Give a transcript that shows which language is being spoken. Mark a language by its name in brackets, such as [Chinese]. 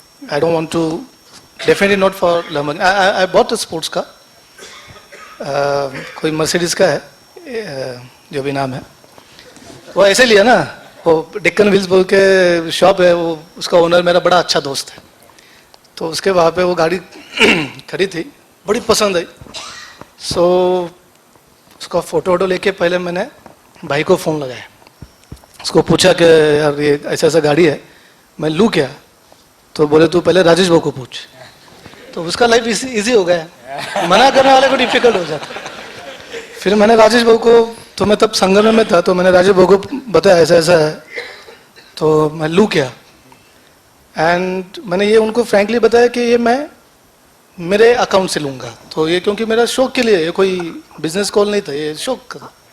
[English] I don't want to, definitely not for Lamborghini. I bought a sports car. [Hindi] कोई Mercedes का है, जो भी नाम है, वो ऐसे लिया ना, वो डेक्कन व्हील्स बोल के शॉप है, वो उसका ओनर मेरा बड़ा अच्छा दोस्त है, तो उसके वहाँ पे वो गाड़ी खड़ी थी, बड़ी पसंद आई। सो उसका फोटो लेके पहले मैंने भाई को फ़ोन लगाया, उसको पूछा कि यार ये ऐसा ऐसा गाड़ी है, मैं लूँ क्या? तो बोले तू पहले राजेश भाऊ को पूछ। तो उसका लाइफ इजी हो गया, मना करने वाले को डिफिकल्ट हो जाता। फिर मैंने राजेश भाऊ को, तो मैं तब संगम में था, तो मैंने राजेश भाऊ को बताया ऐसा ऐसा है, तो मैं लूँ क्या? एंड मैंने ये उनको फ्रैंकली बताया कि ये मैं मेरे अकाउंट से लूँगा, तो ये क्योंकि मेरा शौक के लिए, ये कोई बिजनेस कॉल नहीं था, ये शौक का था।